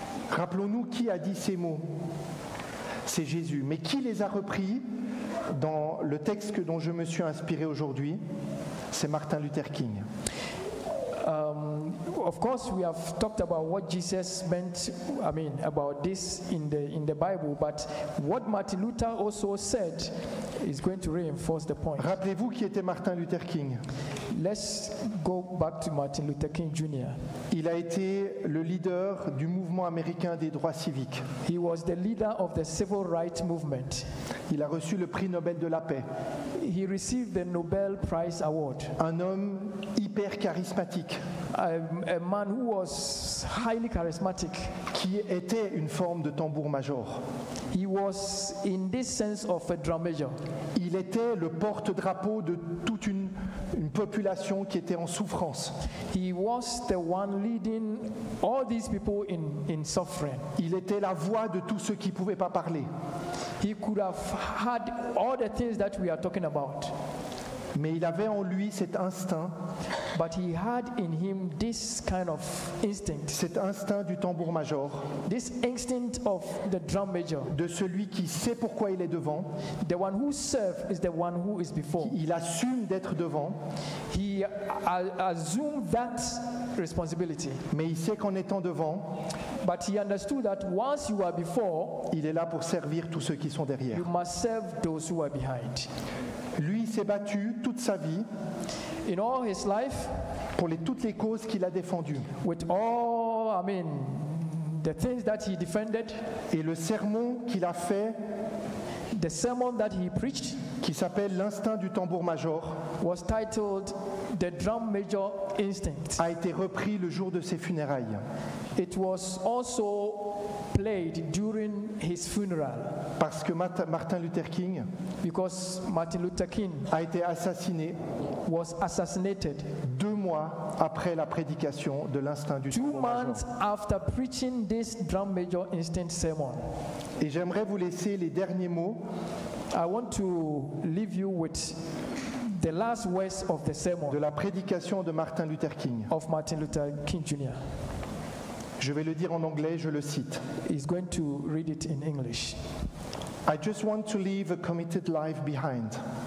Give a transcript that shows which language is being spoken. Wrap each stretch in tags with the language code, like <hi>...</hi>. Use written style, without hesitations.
<fr>Rappelons-nous qui a dit ces mots. C'est Jésus. Mais qui les a repris dans le texte dont je me suis inspiré aujourd'hui? C'est Martin Luther King.</fr> <en>Of course, we have talked about what Jesus meant, about this in the Bible, but what Martin Luther also said is going to reinforce the point.</en> <fr>Rappelez-vous qui était Martin Luther King.</fr> <en>Let's go back to Martin Luther King Jr.</en> <fr>Il a été le leader du mouvement américain des droits civiques.</fr> <en>He was the leader of the civil rights movement.</en> <fr>Il a reçu le prix Nobel de la paix.</fr> <en>He received the Nobel Prize Award.</en> <fr>Un homme hyper charismatique.</fr> <en>A man who was highly charismatic.</en> <fr>Qui était une forme de tambour-major.</fr> <en>He was in this sense of a drum major.</en> <fr>Il était le porte-drapeau de toute une population qui était en souffrance.</fr> <en>He was the one leading all these people in suffering.</en> <fr>Il était la voix de tous ceux qui ne pouvaient pas parler.</fr> <en>He could have had all the things that we are talking about.</en> <fr>Mais il avait en lui cet instinct.</fr> <en>But he had in him this kind of instinct.</en> <fr>Cet instinct du tambour-major.</fr> <en>This instinct of the drum major.</en> <fr>De celui qui sait pourquoi il est devant.</fr> <en>The one who serves is the one who is before.</en> <fr>Il assume d'être devant.</fr> <en>He assumed that responsibility.</en> <fr>Mais il sait qu'en étant devant,</fr> <en>but he understood that once you are before,</en> <fr>il est là pour servir tous ceux qui sont derrière.</fr> <en>You must serve those who are behind.</en> <fr>Lui s'est battu toute sa vie.</fr> <en>In all his life,</en> <fr>pour toutes les causes qu'il a défendues.</fr> <en>With all, the things that he defended.</en> <fr>Et le sermon qu'il a fait,</fr> <en>the sermon that he preached,</en> <fr>qui s'appelle l'instinct du tambour-major,</fr> <en>was titled The Drum Major Instinct.</en> <fr>A été repris le jour de ses funérailles.</fr> <en>It was also played during his funeral.</en> <fr>Parce que Martin Luther King,</fr> <en>because Martin Luther King,</en> <fr>a été assassiné.</fr> <en>Was assassinated</en> <fr>2 mois après la prédication de l'instinct du tambour-major.</fr> <en>2 months after preaching this drum major instinct sermon.</en> <fr>Et j'aimerais vous laisser les derniers mots.</fr> <en>I want to leave you with the last words of the sermon.</en> <fr>De la prédication de Martin Luther King.</fr> <en>Of Martin Luther King Jr.</en> <fr>Je vais le dire en anglais, je le cite.</fr> <en>He's going to read it in English. I just want to leave a committed life behind.</en>